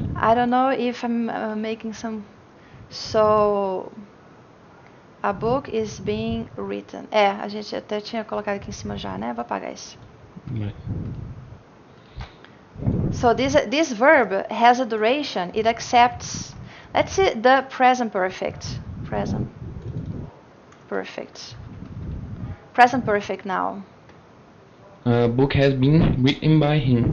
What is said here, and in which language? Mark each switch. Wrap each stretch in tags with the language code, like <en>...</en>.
<en>I don't know if I'm making some. So, a book is being written.</en> <pt>A gente até tinha colocado aqui em cima já, né? Vou apagar isso.</pt> <en>Right. So this verb has a duration. It accepts. Let's see the present perfect. Present perfect. Present perfect now. A book has been written by him.</en>